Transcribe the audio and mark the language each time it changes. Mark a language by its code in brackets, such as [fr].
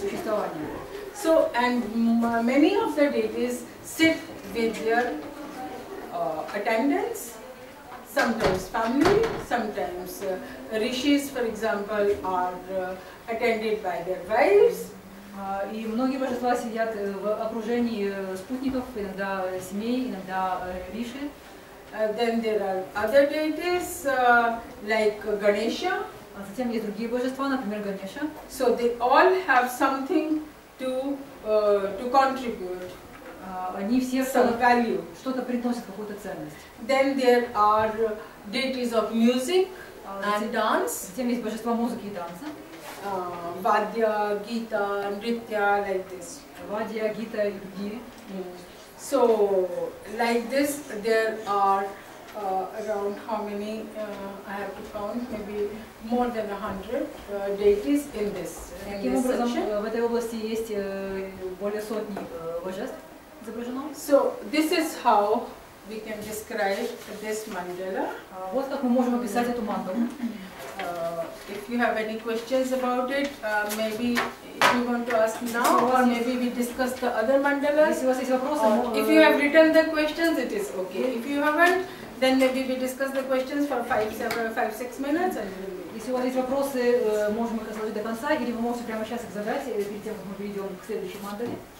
[ru] Существования. [en] So, and many of the deities sit with their attendants, sometimes family, sometimes rishis, for example, are attended by their wives. [ru] И многие божества сидят в окружении спутников, иногда семей, иногда риши. [en] Then there are other deities like Ganesha. [ru] Затем есть другие божества, например, Ганеша. [en] So they all have something to contribute. [ru] Они все [en] Some value. [ru] что-то приносят, какую-то ценность. [en] Then there are deities of music and dance. [ru] Затем есть божества музыки и танца. [en] Vadya, Gita, Nritya, like this. [ru] Вадья, Гита и другие. [en] So, like this, there are around how many, I have to count, maybe more than 100 deities in this [ru] Таким образом, [en] section. [ru] в этой области есть более сотни божеств изображено. [en] So, this is how we can describe this mandala. [ru] Вот как мы можем описать эту мандалу. [en] If you have any questions about it, maybe you want to ask now, or maybe we discuss the other mandalas. [ru] Если у вас есть вопросы, [en] If you have written the questions, it is okay. If you haven't, then maybe we discuss the questions for 5-6 minutes and we will. [ru] Если у вас есть вопросы, можем их разложить до конца, или вы можете прямо сейчас их задать, перед тем, как мы перейдем к следующей мандале.